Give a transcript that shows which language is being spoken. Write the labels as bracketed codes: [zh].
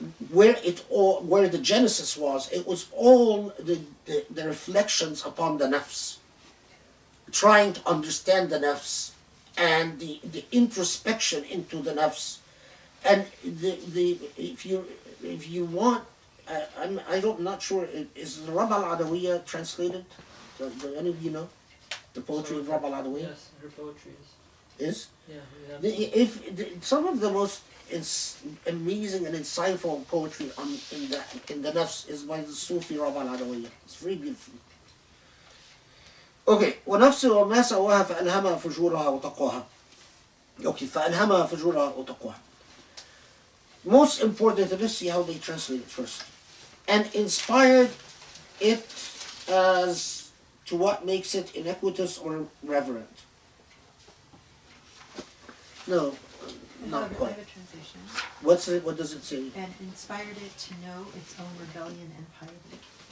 [en] where the genesis was, it was all the reflections upon the nafs, trying to understand the nafs and the introspection into the nafs, and if you want, I'm not sure, is the Rab al-Adawiyya translated? Do any of you know the poetry of Rab al-Adawiyya? Yes, her poetry Is? Yeah, we have. Some of the most amazing and insightful poetry in the nafs is by the Sufi Rab al-Adawiyya. It's very beautiful. [ar] Okay, وَنَفْسِ وَمَا سَوَاهَا فَأَلْهَمَهَا فُجُورَهَا وَتَقْوَاهَا. Okay, فَأَلْهَمَهَا فُجُورَهَا وَتَقْوَاهَا. [en] Most important, let's see how they translate it first. And inspired it as to what makes it iniquitous or reverent. No, not I have quite. a translation. What does it say? And inspired it to know its own rebellion and piety.